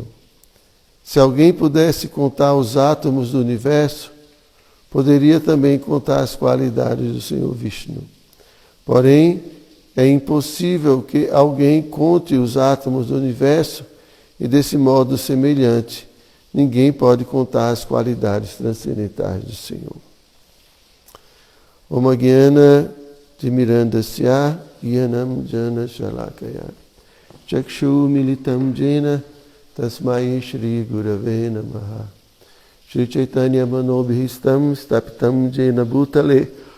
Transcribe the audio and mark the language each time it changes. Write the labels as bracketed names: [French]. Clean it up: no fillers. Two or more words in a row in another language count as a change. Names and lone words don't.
[Portuguese] Se alguém pudesse contar os átomos do universo, poderia também contar as qualidades do Senhor Vishnu. Porém, é impossível que alguém conte os átomos do universo e, desse modo semelhante, ninguém pode contar as qualidades transcendentais do Senhor. [Sanskrit] Om Gyana Timirandasya Gyanam Jana Shalakaya Chakshu Militam Jena Tasmai Shri Gurave Namaha Shri Chaitanya Manobhistam Stapitam Jena Bhutale.